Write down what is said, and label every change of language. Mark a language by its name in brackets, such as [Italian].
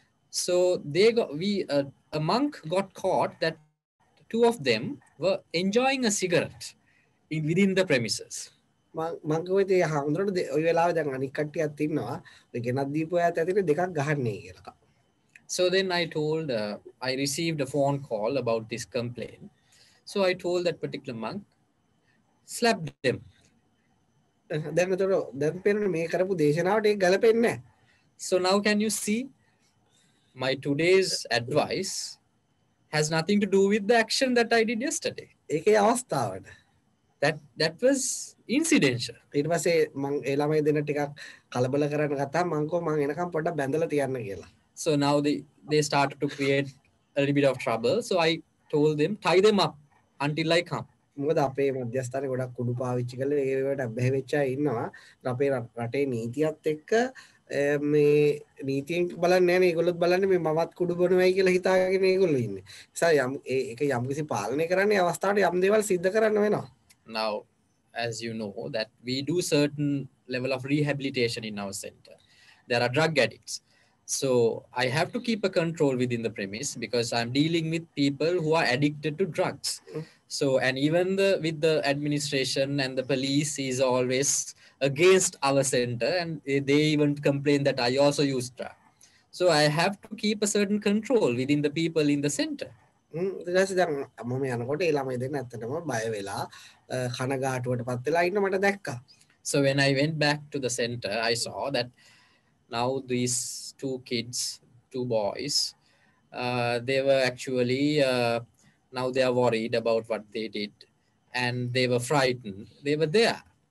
[English] So a monk got caught that two of them were enjoying a cigarette within the premises. [Sinhala] මං කිව්වේ ඒ හාමුදුරුවෝ ඔය වෙලාවේ දැන් අනික් කට්ටියත් ඉන්නවා ඔය ගෙනත් දීපු අයත් ඇතුලේ දෙකක් ගහන්නේ කියලා. [English] So then I received a phone call about this complaint. So I told that particular monk, slap them. [Sinhala] දැන් පේන්නේ මේ කරපු දේශනාවට ඒක ගලපෙන්නේ නැහැ. [English] So now can you see my today's advice has nothing to do with the action that I did yesterday. [Sinhala] ඒකේ අවස්ථාවට. [English] That was incidental. [Sinhala] ඊට පස්සේ මං ඒ ළමයි දෙන්න ටිකක් කලබල කරන්න ගත්තා මං කො මං එනකම් පොඩ්ඩක් බැඳලා තියන්න කියලා. [English] So now they started to create a little bit of trouble. So I told them, tie them up until I come. [Sinhala] මොකද අපේ මධ්‍යස්ථානේ ගොඩක් කුඩු පාවිච්චි කරලා ඒවට අබ්බැහි වෙච්ච අය ඉන්නවා. අපේ රටේ නීතියත් එක්ක මේ නීතියෙන් බලන්නේ නැහැ නේ. ඒගොල්ලොත් බලන්නේ මේ මමත් කුඩු බොනවයි කියලා හිතාගෙන ඒගොල්ලෝ ඉන්නේ. නිසා ඒක යම්කිසි පාලනය කරන්නේ අවස්ථාවට යම් දේවල් සිද්ධ කරන්න වෙනවා. [English] Now, as you know, that we do certain level of rehabilitation in our center. There are drug addicts. So I have to keep a control within the premise because I'm dealing with people who are addicted to drugs. So, and even with the administration and the police is always against our center and they even complain that I also use drugs. So I have to keep a certain control within the people in the center. [Sinhala] දැන් මම යනකොට ඒ ළමයි දෙන්න ඇත්තටම බය වෙලා කනගාටුවටපත් වෙලා ඉන්න මට දැක්කා. [English] So when I went back to the center, I saw that now these two boys, they were actually, now they are worried about what they did and they were frightened. They were there.